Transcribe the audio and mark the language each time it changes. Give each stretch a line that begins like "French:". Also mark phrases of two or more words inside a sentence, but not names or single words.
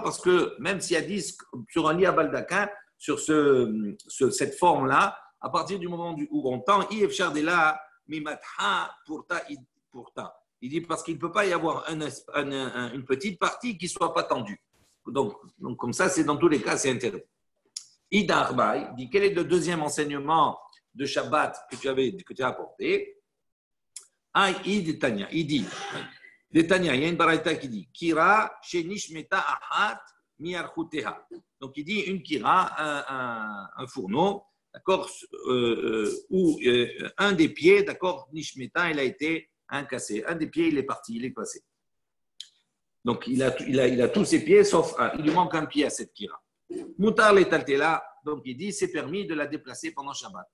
French: Parce que même s'il y a 10 sur un lit à baldaquin, sur cette forme-là, à partir du moment où on tend, il dit parce qu'il ne peut pas y avoir une petite partie qui ne soit pas tendue. Donc, comme ça, c'est dans tous les cas, c'est interdit. Ida Arbaï dit quel est le deuxième enseignement de Shabbat que tu as apporté? Il dit, Tanya, il y a une baraita qui dit
Hebrew: כירה שנשמטה אחת מירכותיה.
French: Donc il dit une kira, un fourneau, d'accord, où un des pieds, d'accord, nishmeta, il a été cassé. Un des pieds, il est parti, il est passé. Donc il a tous ses pieds sauf un. Il lui manque un pied à cette kira.
Hebrew: מותר לטלטלה,
French: donc il dit c'est permis de la déplacer pendant Shabbat.